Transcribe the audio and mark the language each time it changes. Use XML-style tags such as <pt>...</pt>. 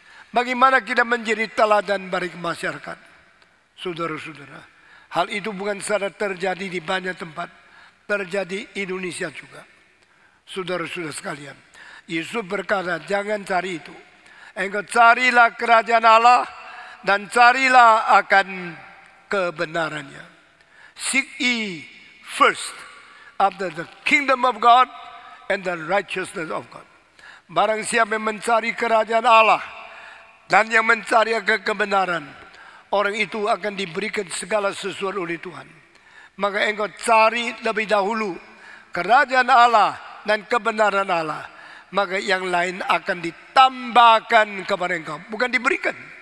<id>Bagaimana kita menjadi teladan bagi masyarakat? Saudara-saudara, hal itu bukan saja terjadi di banyak tempat, terjadi di Indonesia juga. Saudara-saudara sekalian, Yesus berkata, jangan cari itu. Engkau carilah kerajaan Allah dan carilah akan kebenarannya.</id> <en>Seek ye first after the kingdom of God and the righteousness of God.</en> <id>Barang siapa yang mencari kerajaan Allah dan yang mencari kebenaran, orang itu akan diberikan segala sesuatu oleh Tuhan. Maka engkau cari lebih dahulu kerajaan Allah dan kebenaran Allah, maka yang lain akan ditambahkan kepada engkau, bukan diberikan.</id>